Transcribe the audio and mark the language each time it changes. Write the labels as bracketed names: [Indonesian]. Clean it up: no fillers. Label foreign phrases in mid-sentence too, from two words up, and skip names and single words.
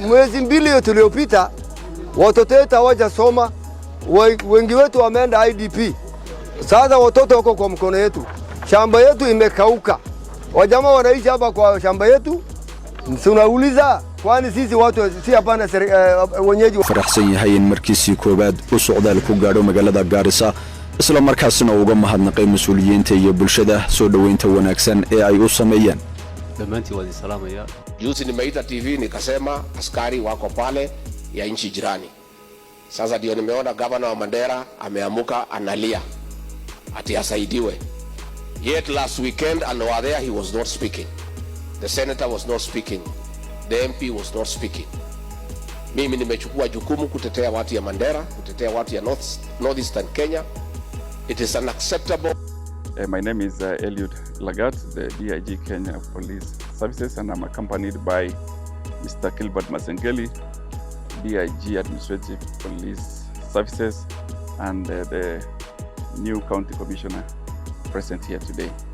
[Swahili] Mwezi mbili tuliopita watoto wetu hawajasoma, wengi wetu wameenda IDP. Sasa watoto wako kwa mkono yetu. Shamba yetu imekauka. Wajamaa wanaishi hapa kwa shamba yetu. Tunauliza kwani sisi watu si hapana wenyeji. [Somali] Faraxsan yahay in markiisii koobaad u socdaal ku gaadho magaalada Gaarisa, isla markaasna uga mahadnaqay mas'uuliyiinta iyo bulshada soo dhaweynta wanaagsan ee ay u sameeyeen. Dhammaantii waa salaamaya. [Swahili] Juzi nimeita TV nikasema askari wako pale ya nchi jirani. Sasa ndio nimeona gavana wa Mandera ameamuka analia ati asaidiwe. [English] Yet last weekend and over there he was not speaking. The senator was not speaking. The MP was not speaking. [Swahili] Mimi nimechukua jukumu kutetea watu ya Mandera, kutetea watu ya Northeastern Kenya. [English] It is unacceptable. My name is Eliud Lagat, the DIG Kenya Police Services, and I'm accompanied by Mr. Kilbert Masengeli, DIG Administrative Police Services, and the new County Commissioner present here today.